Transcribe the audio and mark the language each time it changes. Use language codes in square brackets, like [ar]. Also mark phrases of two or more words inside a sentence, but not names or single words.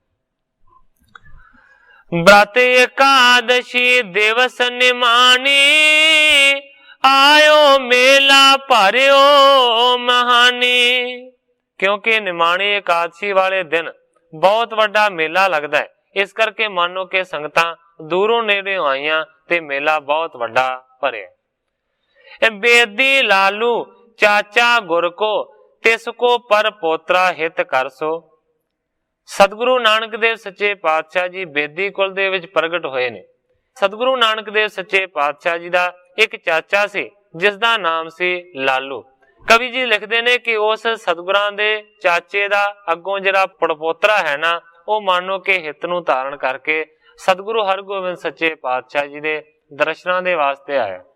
[bra] व्रत एकादशी दिवस निमानी, आयो मेला भरियो महानी। [hi] क्योंकि निमाणी एकादशी वाले दिन बहुत वड्डा मेला लगता है, [pa] ਇਸ ਕਰਕੇ ਮਾਨੋ ਕੇ ਸੰਗਤਾਂ ਦੂਰੋਂ ਨੇੜੇ ਆਈਆਂ ਤੇ ਮੇਲਾ ਬਹੁਤ ਵੱਡਾ ਭਰਿਆ। [bra] बेदी लालू चाचा गुर को, तिसको पर पोतरा हित कर सो। [pa] ਸਤਿਗੁਰੂ ਨਾਨਕ ਦੇਵ ਸੱਚੇ ਪਾਤਸ਼ਾਹ ਜੀ ਬੇਦੀ ਕੁਲ ਦੇ ਵਿੱਚ ਪ੍ਰਗਟ ਹੋਏ ਨੇ। ਸਤਿਗੁਰੂ ਨਾਨਕ ਦੇਵ ਸੱਚੇ ਪਾਤਸ਼ਾਹ ਜੀ ਦਾ ਇੱਕ ਚਾਚਾ ਸੀ ਜਿਸਦਾ ਨਾਮ ਸੀ ਲਾਲੂ। ਕਵੀ ਜੀ ਲਿਖਤੇ ਨੇ ਕਿ ਉਸ ਸਤਿਗੁਰਾਂ ਦੇ ਚਾਚੇ ਦਾ ਅੱਗੋਂ ਜਿਹੜਾ ਪੜਪੋਤਰਾ ਹੈ ਨਾ ਉਹ ਮਾਨੋ ਕੇ ਹਿਤ ਨੂੰ ਧਾਰਨ ਕਰਕੇ ਸਤਿਗੁਰੂ ਹਰਗੋਬਿੰਦ ਸੱਚੇ ਪਾਤਸ਼ਾਹ ਜੀ ਦੇ ਦਰਸ਼ਨਾਂ ਦੇ ਵਾਸਤੇ ਆਇਆ।